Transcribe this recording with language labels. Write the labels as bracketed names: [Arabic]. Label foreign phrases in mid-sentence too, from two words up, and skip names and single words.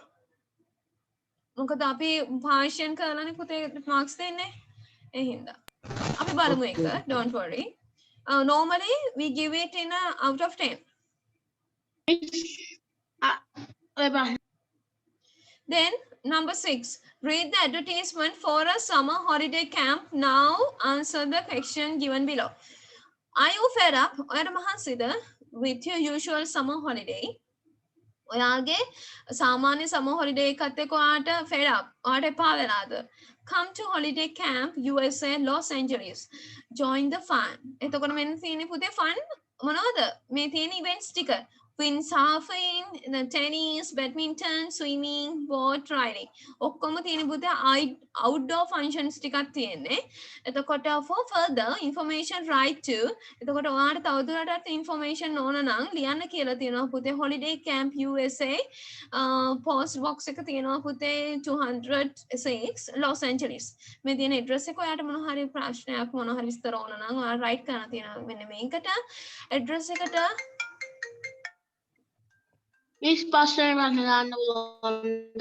[Sinhala] මොකද අපි partition කරලානේ පුතේ marks දෙන්නේ. ඒ හින්දා අපි බලමු එක. [English] Okay. Don't worry. Normally we give it in a out of 10. Then number 6, read the advertisement for a summer holiday camp. Now answer the question given below. Are you fed up? [Sinhala] ඔයාට මහන්සිද [English] with your usual summer holiday? [Sinhala] ඔයාගේ සාමාන්‍ය [English] summer holiday [Sinhala] එකත් එක්ක ඔයාට [English] fed up. [Sinhala] ඔයාට එපා වෙලාද? [English] Come to holiday camp USA Los Angeles. Join the fun. [Sinhala] එතකොට මෙන්න තියෙන්නේ පුතේ fun මොනවද? මේ තියෙන events ටික. [English] Windsurfing, the tennis, badminton, swimming, boat riding. [Sinhala] ඔක්කොම තියෙන පුතේ [English] outdoor functions [Sinhala] ටිකක් තියෙන්නේ. [English] එතකොට for further information write to. [Sinhala] එතකොට ඔයාලට තවදුරටත් information ඕන නම් ලියන්න කියලා තියෙනවා පුතේ [English] holiday camp USA post box [Sinhala] එක තියෙනවා පුතේ 206 Los Angeles. මේ තියෙන address එක ඔයාලට මොන හරි ප්‍රශ්නයක් මොන හරි විස්තර ඕන නම් ඔයාලා write කරන්න තියෙනවා මෙන්න මේකට address එකට [English] Miss Pastor Manhalan the